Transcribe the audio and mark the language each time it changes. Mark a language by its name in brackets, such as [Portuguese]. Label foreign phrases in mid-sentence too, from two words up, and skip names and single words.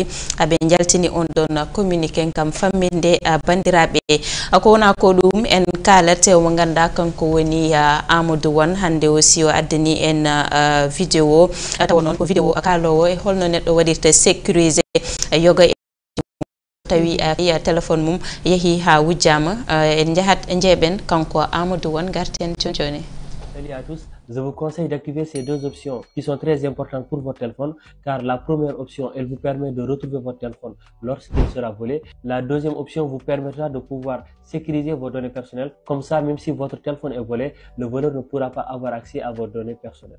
[Fula] ɓe jaltini on ɗon communiqué kam famminde bandiraɓe ko wona ko ɗum en kalat mo ganduɗa kanko woni Amadou Wane hande aussi o addani en vidéo tawa noon ko vidéo kalowo e holno neɗɗo waɗirta sécurisé yoga tawi téléphone mum yeehi ha wujjama en jahat jeeɓen kanko Amadou Wane garten joni. [French] Salut à tous, je vous conseille d'activer ces deux options qui sont très importantes pour votre téléphone car la première option, elle vous permet de retrouver votre téléphone lorsqu'il sera volé. La deuxième option vous permettra de pouvoir sécuriser vos données personnelles. Comme ça, même si votre téléphone est volé, le voleur ne pourra pas avoir accès à vos données personnelles.